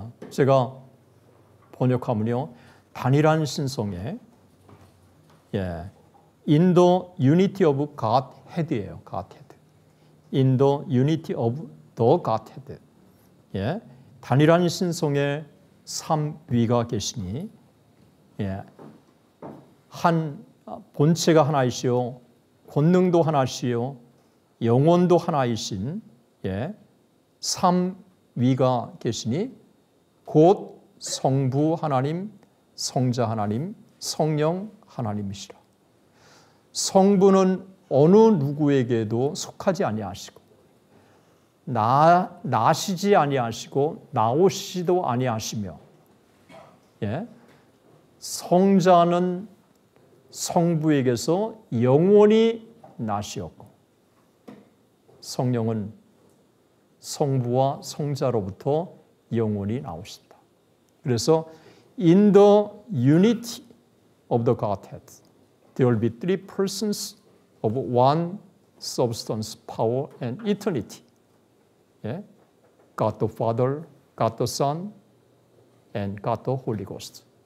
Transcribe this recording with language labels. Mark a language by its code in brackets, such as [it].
[ko] 제가 번역하면요, 단일한 신성에 [en] In the unity of Godhead [ko] 이에요. [en] Godhead. In the unity of the Godhead. [ko] 단일한 신성의 삼위가 계시니 한 본체가 하나이시요, 권능도 하나시요, 영혼도 하나이신 삼위가 계시니 곧 성부 하나님, 성자 하나님, 성령 하나님이시라. 성부는 어느 누구에게도 속하지 아니하시고 나시지 아니하시고 나오시지도 아니하시며 성자는 성부에게서 영원히 나시었고 성령은 성부와 성자로부터 영원히 나오신다. [en] 그래서 in the unity of the Godhead, there will be three persons of one substance, power, and eternity. God the Father, God the Son, and God the Holy Ghost.